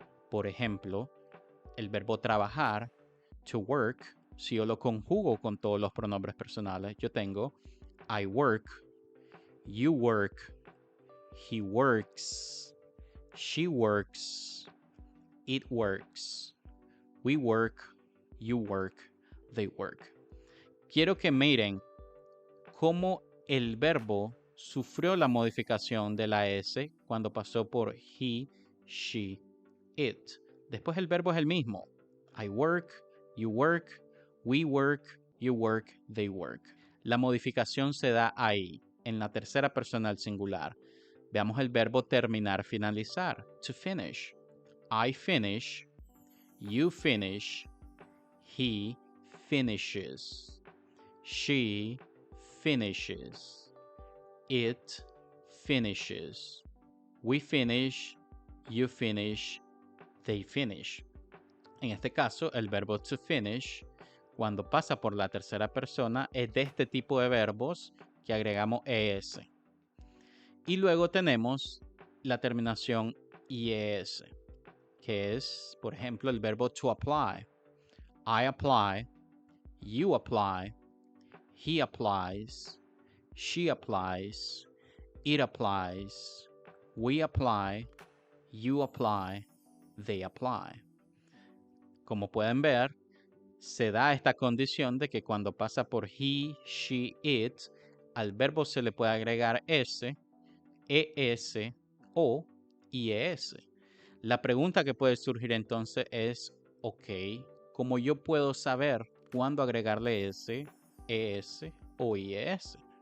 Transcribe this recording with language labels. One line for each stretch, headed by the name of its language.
Spanish: Por ejemplo, el verbo trabajar, to work, si yo lo conjugo con todos los pronombres personales, yo tengo
English: I work, you work, he works, she works, it works, we work, you work, they work.
Spanish: Quiero que miren cómo el verbo sufrió la modificación de la S cuando pasó por he, she, it. Después el verbo es el mismo.
English: I work, you work, we work, you work, they work.
Spanish: La modificación se da ahí, en la tercera persona del singular. Veamos el verbo terminar, finalizar. To finish.
English: I finish, you finish, he finishes, she finishes, it finishes, we finish, you finish, they finish.
Spanish: En este caso, el verbo to finish, cuando pasa por la tercera persona, es de este tipo de verbos que agregamos es. Y luego tenemos la terminación ies, que es, por ejemplo, el verbo to apply.
English: I apply, you apply, he applies, she applies, it applies, we apply, you apply, they apply.
Spanish: Como pueden ver, se da esta condición de que cuando pasa por he, she, it, al verbo se le puede agregar s, es o ies. La pregunta que puede surgir entonces es, ok, ¿cómo yo puedo saber cuándo agregarle s, es o ies?